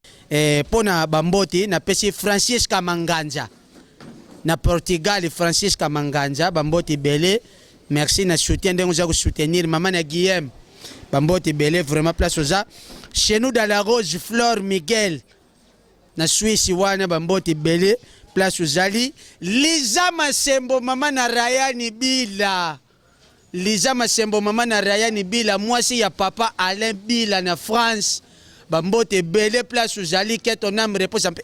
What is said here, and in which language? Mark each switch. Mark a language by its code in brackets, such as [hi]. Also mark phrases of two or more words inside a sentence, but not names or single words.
[ln] Eh, pona bamboti, napesi Francis Kamanganja. Na Portugal, Francisca Manganja, bambote ebele. Merci na soutien ndenge oza kosoutenir. Mama na Guillaume, bambote ebele, vraiment place oza. [fr] Chez nous dans la Rose, Flore Miguel. [ln] Na Suisse wana, bambote ebele, place ozali. Liza Masembo, mama na Rayani Bila. Liza Masembo, mama na Rayani Bila, mwasi ya papa Alain Bila na France. Ba mbote ebele, place ozali, [fr] que ton âme repose en paix.